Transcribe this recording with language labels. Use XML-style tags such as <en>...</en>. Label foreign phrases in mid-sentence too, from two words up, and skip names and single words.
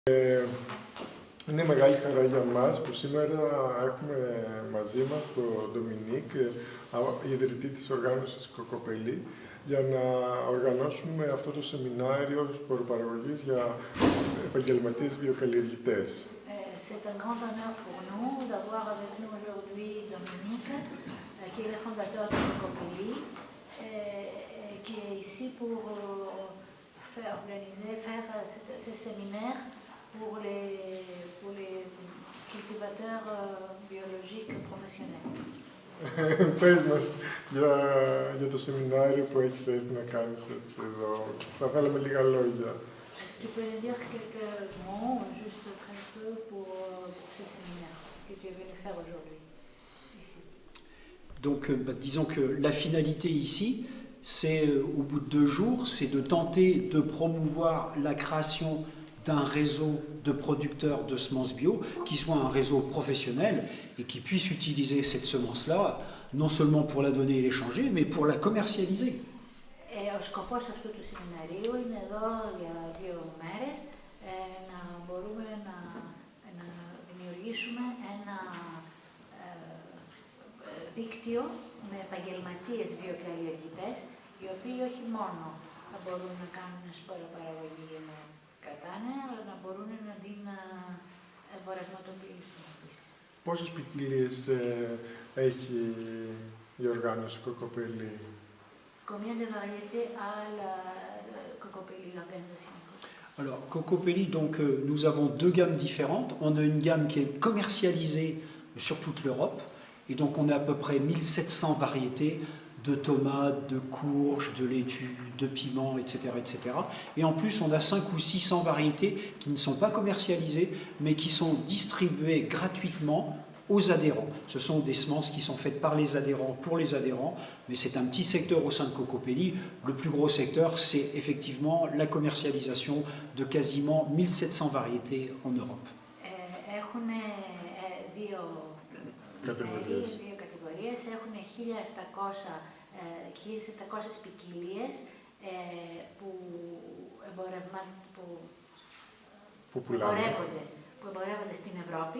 <el>Είναι μεγάλη χαρά για μας που σήμερα έχουμε μαζί μας τον Ντομινίκ, ιδρυτή της οργάνωσης Κοκοπελί, για να οργανώσουμε αυτό το σεμινάριο σποροπαραγωγής για επαγγελματίες βιοκαλλιεργητές.</el> <fr>C'est un grand honneur pour nous d'avoir avec nous aujourd'hui Dominique, qui est le fondateur de Cocopelli, qui est ici pour faire ces séminaires pour les cultivateurs biologiques professionnels.</fr> <el>Πες μας για το σεμινάριο που έχεις έρθει να κάνεις έτσι εδώ. Θα θέλαμε λίγα λόγια.</el> <fr>Est-ce que tu peux nous dire quelques mots, juste très peu, pour ce séminaire que tu es venu faire aujourd'hui, ici? Donc, disons que la finalité ici, c'est, au bout de 2 jours, c'est de tenter de promouvoir la création d'un réseau de producteurs de semences bio, qui soit un réseau professionnel et qui puisse utiliser cette semence-là, non seulement pour la donner et l'échanger, mais pour la commercialiser.</fr> <el>Ο σκοπός αυτού του σεμιναρίου είναι εδώ για 2 μέρες να μπορούμε να δημιουργήσουμε ένα δίκτυο με επαγγελματίες βιοκαλλιεργητές, οι οποίοι όχι μόνο θα μπορούν να κάνουν σποροπαραγωγή με κατάνα, αλλά να μπορούν να την εμπορευματοποιήσουν επίσης. Πόσες ποικιλίες έχει η οργάνωση Κοκοπελί?</el> <fr>Combien de variétés a la Cocopelli, l'organisation? Alors, Cocopelli, donc, nous avons 2 gammes différentes. On a une gamme qui est commercialisée sur toute l'Europe. Et donc, on a à peu près 1700 variétés de tomates, de courges, de laitues, de piments, etc., etc. Et en plus, on a 500 ou 600 variétés qui ne sont pas commercialisées, mais qui sont distribuées gratuitement aux adhérents. Ce sont des semences qui sont faites par les adhérents pour les adhérents, mais c'est un petit secteur au sein de Cocopelli. Le plus gros secteur, c'est effectivement la commercialisation de quasiment 1700 variétés en Europe.</fr> <el>Έχουν δύο κατηγορίες, έχουν 1700 ποικιλίες που εμπορεύονται στην Ευρώπη.</el>